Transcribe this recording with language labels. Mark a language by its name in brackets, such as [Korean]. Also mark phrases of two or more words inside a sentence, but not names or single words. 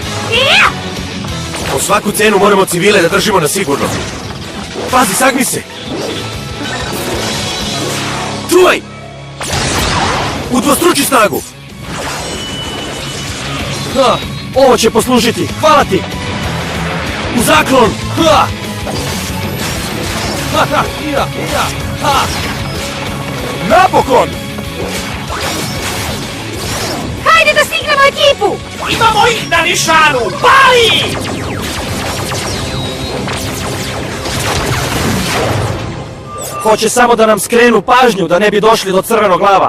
[Serbian] Po svaku cenu moramo civile da držimo na sigurno. Pazi, sagni se! Čuvaj! Udvostruči snagu! Ha, ovo će poslužiti. Hvala ti. U zaklon! Ha! Ha, ha, ira, ira, ha! Napokon! Hajde da stignemo ekipu! Imamo ih na nišanu! Pali! Hoće samo da nam skrenu pažnju da ne bi došli do Crvenoglava.